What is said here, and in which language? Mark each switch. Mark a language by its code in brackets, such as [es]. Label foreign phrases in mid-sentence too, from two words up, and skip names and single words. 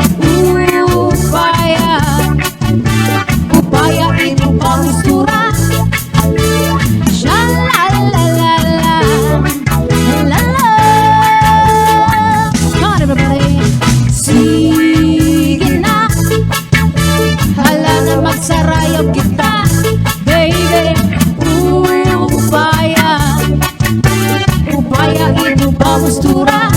[war] Upaya ito pangustura. Sha-la-la-la-la, la-la. [en] Come on everybody. [war] Sige na, halala magsaraya kita, baby. Upaya ito pangustura.